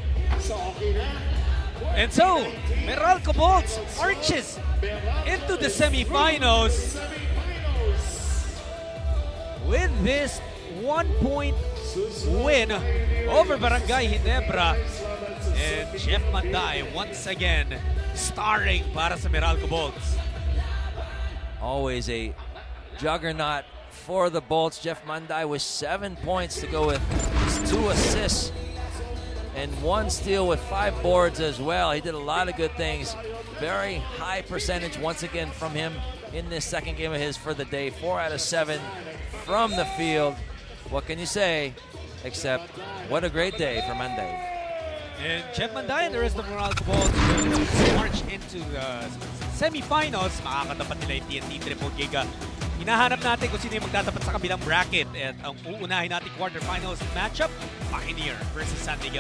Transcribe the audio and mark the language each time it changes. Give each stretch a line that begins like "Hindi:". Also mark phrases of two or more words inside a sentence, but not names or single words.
English: And so, Meralco Bolts marches into the semifinals with this 1-point win over Barangay Ginebra. And Jeff Manday once again starring
Filipino: para sa
English: Meralco Bolts. Always a juggernaut for the Bolts. Jeff Manday with 7 points to go with his 2 assists and 1 steal with 5 boards as well. He did a lot of good things. Very high percentage once again from him in this second game of his for the day. 4 out of 7 from the field. What can you say except what a great day for Manday. And Jeff Manday and the rest of Meralco Bolts will march into the semifinals.
Filipino: Makakatapat nila yung TNT Triple Giga. Hinahanap natin kung sino yung magtatapat sa kabilang bracket. At ang uunahin natin
English: quarterfinals matchup,
Filipino: Pioneer versus San Miguel.